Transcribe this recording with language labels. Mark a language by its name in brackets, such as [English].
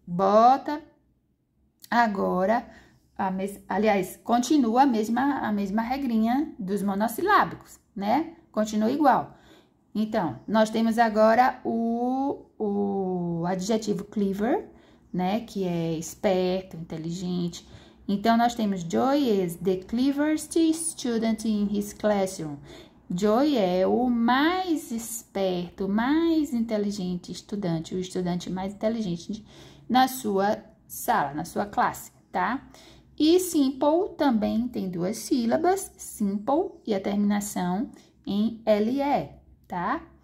[Portuguese] Bota agora, aliás, continua a mesma regrinha dos monossilábicos, né? Continua igual. Então, nós temos agora o adjetivo clever, né? Que é esperto, inteligente. [English] Então, nós temos Joy is the cleverest student in his classroom. [Portuguese] Joy é o mais esperto, mais inteligente estudante, o estudante mais inteligente na sua sala, na sua classe, tá? E simple também tem duas sílabas, simple e a terminação em LE, tá?